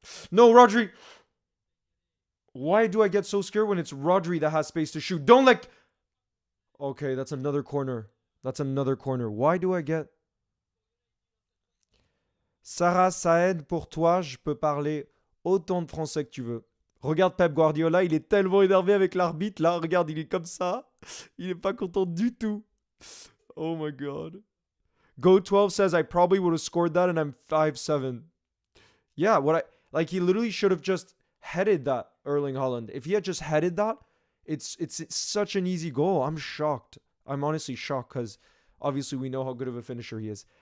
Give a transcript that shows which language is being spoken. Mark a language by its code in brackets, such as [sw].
[en] No, Rodri. Why do I get so scared when it's Rodri that has space to shoot? Don't let. Okay, that's another corner. That's another corner. Why do I get. [fr] Sarah Saed, pour toi, je peux parler autant de français que tu veux. Regarde Pep Guardiola, il est tellement énervé avec l'arbitre. Là, regarde, il est comme ça. Il est pas content du tout. [en] Oh my god. Go12 says I probably would have scored that and I'm 5'7". Yeah, what I like he literally should have just headed that Erling Haaland. If he had just headed that, it's such an easy goal. I'm shocked. I'm honestly shocked cuz obviously we know how good of a finisher he is.